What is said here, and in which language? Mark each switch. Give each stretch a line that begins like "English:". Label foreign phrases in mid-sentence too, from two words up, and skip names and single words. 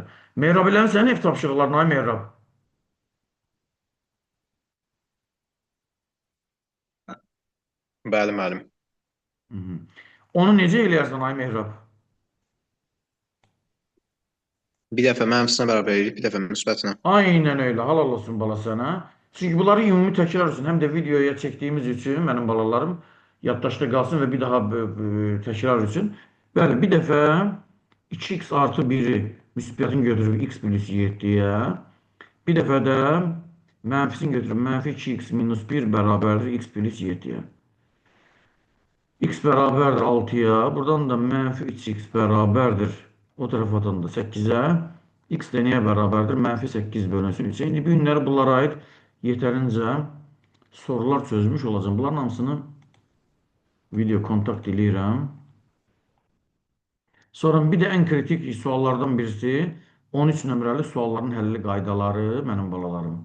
Azerbaijani: Mehrab ile senin ev tapşırıqlarına ay Mehrab. Bəli, müəllim. Onu necə eləyərsən ay Mehrab? Bir dəfə mənfisinə bərabər edirik, bir dəfə müsbətinə.
Turkish: Aynen öyle. Halal olsun bala sana.
Azerbaijani: Çünkü bunları ümumi təkrar etsin.
Turkish: Hem de videoya çektiğimiz için benim balalarım yaddaşda kalsın ve bir daha təkrar etsin.
Azerbaijani: Bəli, bir dəfə 2x artı 1'i müsbətin götürüb x plus 7'ye. Bir dəfə də mənfisini götürüb mənfi 2x minus 1 bərabərdir x plus 7'ye.
Turkish: X beraberdir 6'ya. Buradan da menfi 3x beraberdir. O tarafa atan da 8'e. X de neye beraberdir? Menfi 8 bölünsün 3'e.
Azerbaijani: İndi bu günləri bunlara ait yetərincə
Turkish: sorular çözmüş olacağım.
Azerbaijani: Bunların hamısını video kontakt eləyirəm. Sonra bir də ən kritik suallardan birisi 13 nömrəli sualların həlli qaydaları mənim balalarım.